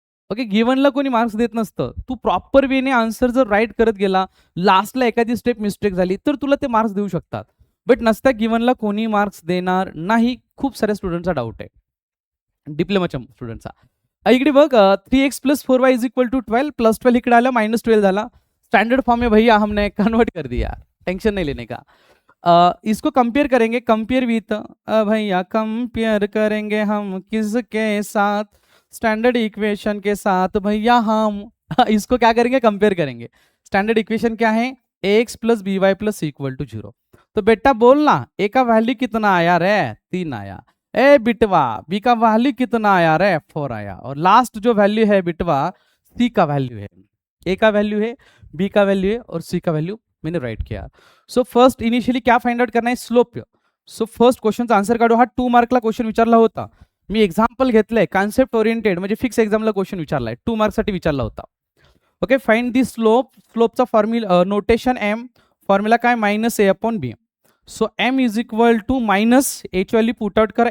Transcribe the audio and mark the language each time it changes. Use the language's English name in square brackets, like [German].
[Marathi] Okay गिवनला कोणी marks देत नसतं. तू प्रॉपर वेने आन्सर जर राईट करत गेला लास्टला एखादी स्टेप मिस्टेक झाली तर तुला ते मार्क्स देऊ शकतात. बट नसता गिवनला कोणी मार्क्स देणार नाही. खूप साऱ्या स्टुडंटचा डाऊट आहे. डिप्लोमाच्या स्टुडंटचा. इकडे बघ 3x plus 4y is equal to 12 plus 12 इकडे आला -12 झाला. [Hindi] स्टैंडर्ड फॉर्म में भैया हमने कन्वर्ट कर दिया. टेंशन नहीं लेने का. इसको कंपेयर करेंगे. कंपेयर विथ भैया कंपेयर करेंगे हम किसके साथ. स्टैंडर्ड इक्वेशन के साथ भैया हम इसको क्या करेंगे कंपेयर करेंगे. स्टैंडर्ड इक्वेशन क्या है ax plus B Y plus equal to 0. तो बेटा बोलना ए का वैल्यू कितना आया रे 3 आया. ए बिटवा बी का वैल्यू कितना आया रे 4 आया. और लास्ट जो वैल्यू है बिटवा सी का वैल्यू है. ए का वैल्यू है बी का वैल्यू है और सी का वैल्यू मैंने राइट किया. सो फर्स्ट इनिशियली क्या फाइंड आउट करना है स्लोप. [Marathi] सो फर्स्ट क्वेश्चनचा आन्सर काढू. हा 2 मार्कला क्वेश्चन विचारला होता. मी एक्झाम्पल घेतलंय कॉन्सेप्ट ओरिएंटेड म्हणजे फिक्स एक्झामला क्वेश्चन विचारलाय 2 मार्क्ससाठी विचारला होता. Okay find the slope. स्लोपचा formula notation M formula काय -a/b. So m is equal to minus H value put out करा.